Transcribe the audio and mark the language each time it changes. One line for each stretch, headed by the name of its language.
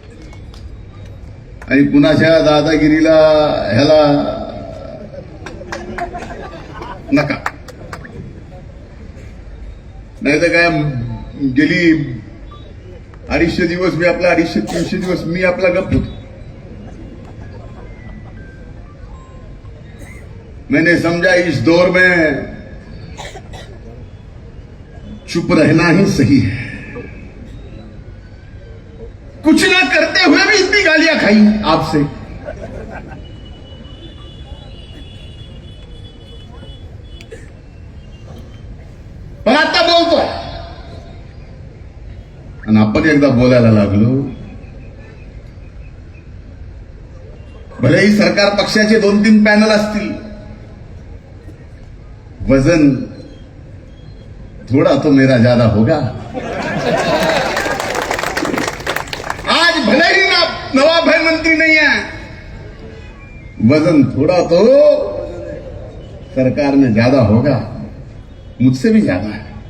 Marathi: आणि कुणाच्या दादागिरीला ह्याला नका. नाही तर काय गेली 250 दिवस मी आपला 250-300 दिवस मी आपला गप्प होतो.
Hindi: मैंने समझा इस दौर में चुप रहना ही सही है. कुछ ना करते हुए भी इतनी गालियां खाई आपसे.
Marathi: पण आता बोलतोय. आणि आपण एकदा बोलायला लागलो. भलेही सरकार पक्षाचे 2-3 पॅनल असतील,
Hindi: वजन थोड़ा तो मेरा ज्यादा होगा. आज भले ही नवाब भाई मंत्री नहीं है, वजन थोड़ा तो सरकार में ज्यादा होगा, मुझसे भी ज्यादा है.